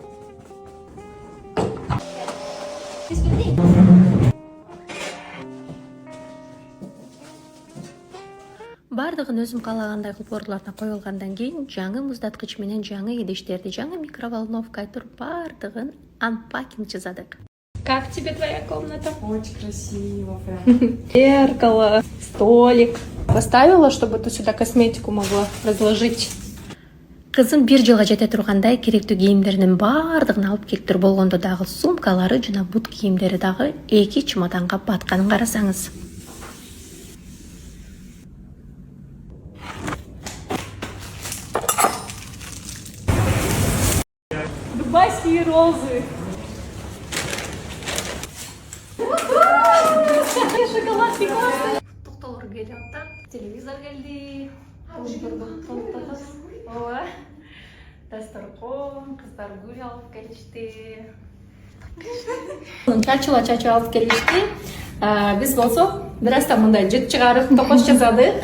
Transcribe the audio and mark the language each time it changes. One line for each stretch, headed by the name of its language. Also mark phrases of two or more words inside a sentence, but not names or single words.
Kyrgyz: Бардыгын өзүм каалагандай кылып ордуларына коюлгандан кийин жаңы муздаткыч менен жаңы идиштерди, жаңы микроволновка туруп бардыгын анпакинг жасадык.
Russian: Как тебе твоя комната? Очень красиво, прям. Зеркало, столик. Поставила, чтобы ты сюда косметику могла разложить.
Kyrgyz: Кызым 1 жылга жете тургандай керектүү кийимдеринин бардыгын алып келиптир, болгондо дагы сумкалары жана бут кийимдери дагы 2 чемоданга батканын карасаңыз.
Russian: Дубайские розы. Шоколадки классные.
Kyrgyz: Токтолор келип атат, Телевизор келди. Дасторкон, кыздар гүл алып келишти. Чачуу алып келишти. Биз болсо бир аздан мындай жыт чыгарып токош жасадык.